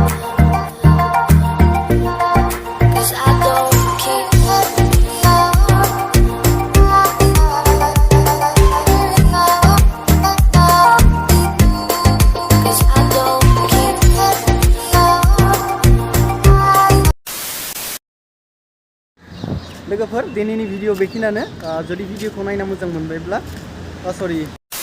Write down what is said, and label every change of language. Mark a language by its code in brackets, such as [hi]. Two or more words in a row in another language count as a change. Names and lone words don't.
[en] 'Cause I don't keep them. 'Cause I don't keep them. [brx] लोगोफोर दिनैनि भिडिअ बेखिनियानो जुदि भिडिअखौ नायना मोजां मोनबायब्ला सरि